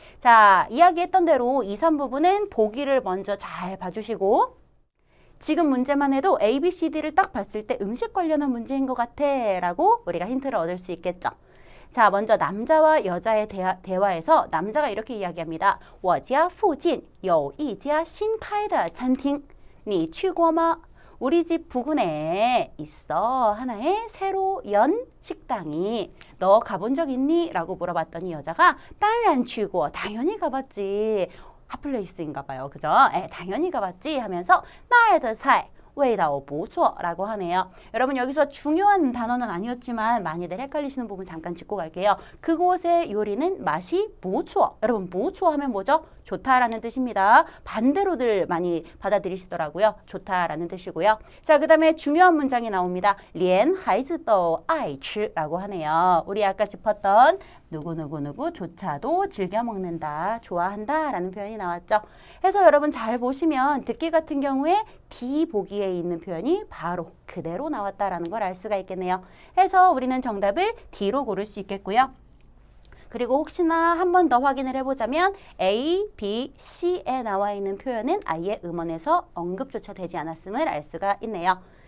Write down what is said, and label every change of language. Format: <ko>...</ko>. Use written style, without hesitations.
<ko>자, 이야기했던 대로 2, 3부분은 보기를 먼저 잘 봐주시고 지금 문제만 해도 A, B, C, D를 딱 봤을 때 음식 관련한 문제인 것 같아 라고 우리가 힌트를 얻을 수 있겠죠. 자, 먼저 남자와 여자의 대화에서 남자가 이렇게 이야기합니다.</ko> <zh>我家附近有一家新开的餐厅你去过吗?</zh> <ko>우리 집 부근에 있어 하나의 새로 연 식당이 너 가본 적 있니? 라고 물어봤더니 여자가</ko> <zh>当然去过</zh> <ko>당연히 가봤지. 핫플레이스인가 봐요. 그죠? 당연히 가봤지 하면서</ko> <zh>那儿的菜味道不错</zh> <ko>라고 하네요. 여러분 여기서 중요한 단어는 아니었지만 많이들 헷갈리시는 부분 잠깐 짚고 갈게요. 그곳의 요리는 맛이 不错. 여러분 不错 하면 뭐죠? 좋다라는 뜻입니다. 반대로들 많이 받아들이시더라고요. 좋다라는 뜻이고요. 자, 그 다음에 중요한 문장이 나옵니다.</ko> <zh>连孩子都爱吃</zh> <ko>라고 하네요. 우리 아까 짚었던 누구누구누구조차도 즐겨 먹는다, 좋아한다 라는 표현이 나왔죠. 해서 여러분 잘 보시면 듣기 같은 경우에 D 보기에 있는 표현이 바로 그대로 나왔다라는 걸 알 수가 있겠네요. 해서 우리는 정답을 D로 고를 수 있겠고요. 그리고 혹시나 한 번 더 확인을 해보자면 A, B, C에 나와 있는 표현은 아예 음원에서 언급조차 되지 않았음을 알 수가 있네요.</ko>